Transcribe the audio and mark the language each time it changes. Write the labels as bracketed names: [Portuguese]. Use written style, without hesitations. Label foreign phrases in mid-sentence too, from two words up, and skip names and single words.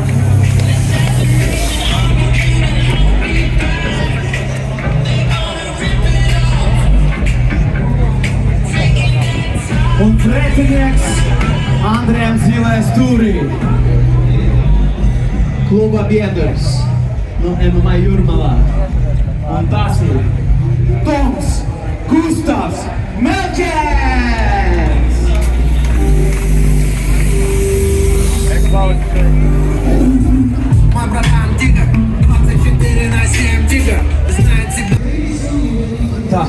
[Latvian] Un pretinieks Andrejam zilē stūrī. Kluba biedrs no MMA Jūrmalā. Un tas ir Toms Gustavs Melčers! [Russian] Мой братан Тигр, 24/7 Тигр, знает всегда. [Latvian] Tā.